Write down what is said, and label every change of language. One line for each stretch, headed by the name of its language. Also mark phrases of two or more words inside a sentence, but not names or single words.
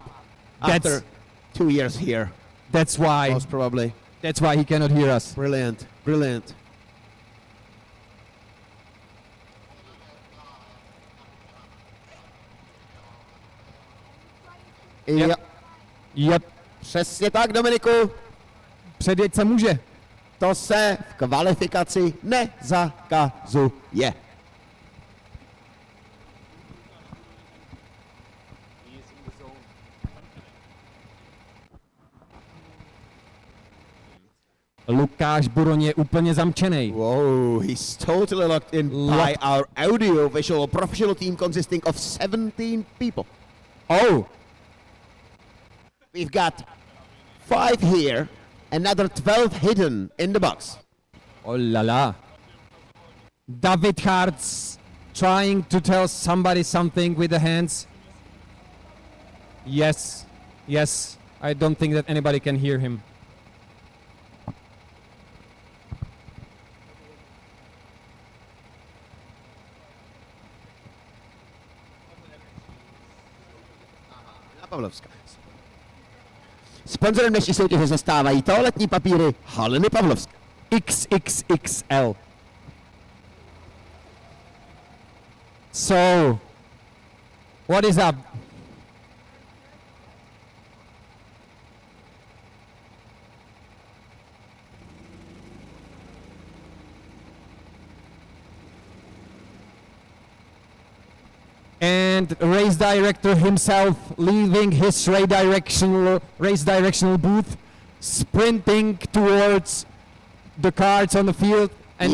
English: That's- After 2 years here, That's why. most probably. That's why he cannot hear us. Brilliant. Brilliant. Yep.
Czech: Jo,
English: Yep.
Czech: přesně tak, Dominiku. Předjet se může. To se v kvalifikaci nezakazuje. Lukáš Buroň je úplně zamčený.
English: Whoa, he's totally locked in by our audio-visual professional team consisting of 17 people. Oh, We've got 5 here, another 12 hidden in the box.
French: oh la la.
English: David Hartz trying to tell somebody something with the hands. Yes, yes. I don't think that anybody can hear him.
Czech: Pavlovská. Sponzorem dnešní soutěže se stávají toaletní papíry Haliny Pavlovská. XXXL.
English: So, what is up? And race director himself leaving his race directional booth, sprinting towards the carts on the field and